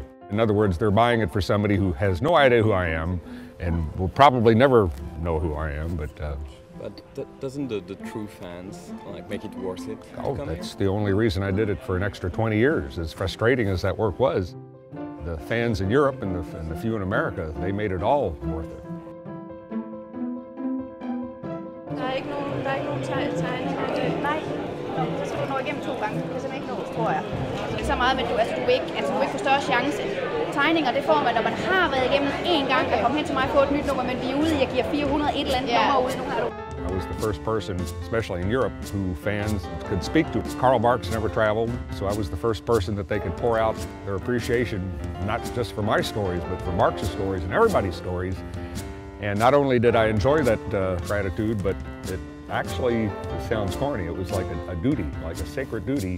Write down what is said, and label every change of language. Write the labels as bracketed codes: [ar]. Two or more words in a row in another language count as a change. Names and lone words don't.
[en] In other words, they're buying it for somebody who has no idea who I am and will probably never know who I am, but doesn't the true fans make it worth it? Oh, that's the only reason I did it for an extra 20 years. As frustrating as that work was, the fans in Europe and the few in America, they made it all worth it. [da] Der er ikke nogen tegninger. Nej, så skal du nå igennem 2 gange. Det kan simpelthen ikke nås, tror jeg. Ikke så meget, men du vil ikke få større chance. Tegninger, det får man, når man har været igennem én gang, at komme hen til mig og få et nyt nummer, men vi er ude i at give 400 et eller andet nummer ud. Nu har du. [en] I was the first person, especially in Europe, who fans could speak to. Karl Barks never traveled, so I was the first person that they could pour out their appreciation, not just for my stories, but for Marx's stories and everybody's stories. And not only did I enjoy that gratitude, but it actually, it sounds corny, it was like a duty, like a sacred duty.